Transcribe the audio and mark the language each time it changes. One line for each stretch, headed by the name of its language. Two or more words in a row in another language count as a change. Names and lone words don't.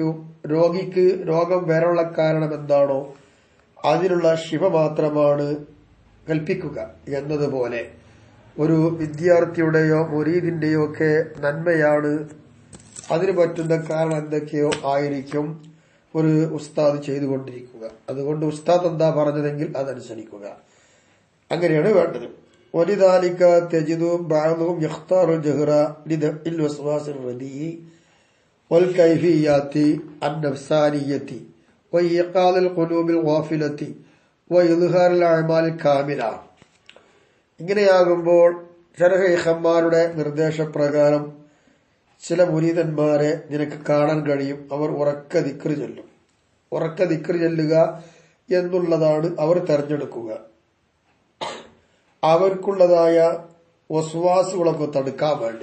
Malayalam: രോഗിക്ക് രോഗം വരാനുള്ള കാരണം എന്താണോ അതിനുള്ള ശിഫ മാത്രമാണ് കൽപ്പിക്കുക എന്നതുപോലെ ഒരു വിദ്യാർത്ഥിയുടെയോ മുരീദിന്റെയോ ഒക്കെ നന്മയാണ് അതിന് പറ്റുന്ന കാരണം എന്തൊക്കെയോ ആയിരിക്കും ഒരു ഉസ്താദ് ചെയ്തുകൊണ്ടിരിക്കുക. അതുകൊണ്ട് ഉസ്താദ് എന്താ പറഞ്ഞതെങ്കിൽ അതനുസരിക്കുക. അങ്ങനെയാണ് വേണ്ടത്.
Arabic: ولذلك تجد بعضهم يختار الجهر لدفع الوسواس الرديء والكيفيات النفسانية وإيقاظ القلوب الغافلة وإظهار الأعمال الكاملة.
Malayalam: ഇങ്ങനെയാകുമ്പോൾ ചില ശൈഖന്മാരുടെ നിർദ്ദേശപ്രകാരം ചില മുരീദന്മാരെ നിനക്ക് കാണാൻ കഴിയും. അവർ ഉറക്ക ദിക്റ് ചൊല്ലും. ഉറക്ക ദിക്റ് ചൊല്ലുക എന്നുള്ളതാണ് അവർ തെരഞ്ഞെടുക്കുക. അവർക്കുള്ളതായ വസ്വാസുകളൊക്കെ തടുക്കാൻ വേണ്ടി.